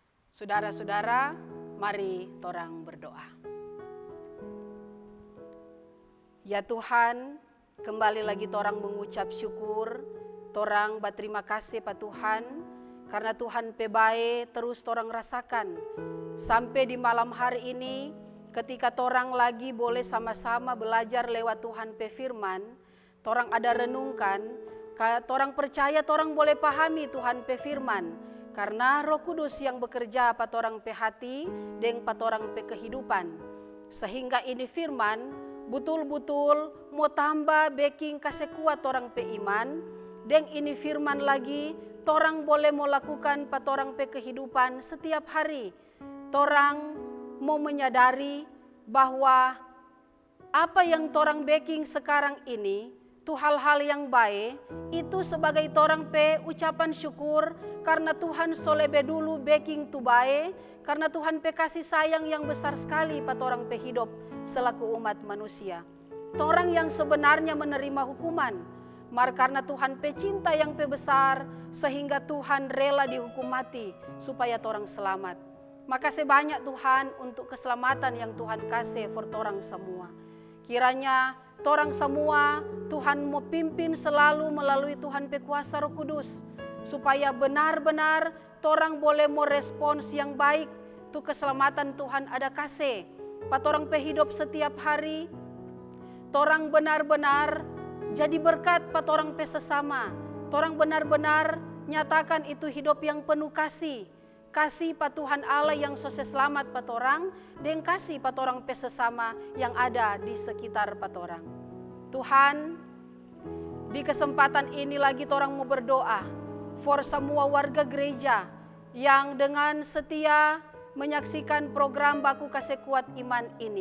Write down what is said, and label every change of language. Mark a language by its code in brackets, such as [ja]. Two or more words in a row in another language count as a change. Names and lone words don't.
[xmm] Saudara-saudara, mari torang berdoa. Ya Tuhan, kembali lagi torang mengucap syukur, torang berterima kasih pa Tuhan, karena Tuhan pe bae terus torang rasakan. Sampai di malam hari ini, ketika torang lagi boleh sama-sama belajar lewat Tuhan pe firman, torang ada renungkan, torang percaya torang boleh pahami Tuhan pe firman, karena Roh Kudus yang bekerja pa torang pe hati, deng pa torang pe kehidupan. Sehingga ini firman, betul-betul mau tambah backing kasih kuat torang pe iman, deng ini firman lagi torang boleh mau lakukan pa torang pe kehidupan setiap hari. Torang mau menyadari bahwa apa yang torang backing sekarang ini itu hal-hal yang baik, itu sebagai torang pe ucapan syukur karena Tuhan so lebih dulu backing tu baik, karena Tuhan pe kasih sayang yang besar sekali pa torang pe hidup selaku umat manusia. Torang yang sebenarnya menerima hukuman, karena Tuhan pe cinta yang pe besar sehingga Tuhan rela dihukum mati supaya torang selamat. Makasih banyak Tuhan untuk keselamatan yang Tuhan kasih for torang semua. Kiranya torang semua Tuhan mau pimpin selalu melalui Tuhan pe kuasa Roh Kudus, supaya benar-benar torang boleh mau respons yang baik tu keselamatan Tuhan ada kasih pa torang pe hidup setiap hari. Torang benar-benar jadi berkat pa torang pe sesama. Torang benar-benar nyatakan itu hidup yang penuh kasih. Kasih pa Tuhan Allah yang sose selamat pa torang, dan kasih pa torang pe sesama yang ada di sekitar pa torang. Tuhan, di kesempatan ini lagi torang mau berdoa for semua warga gereja yang dengan setia menyaksikan program Baku Kasih Kuat Iman ini.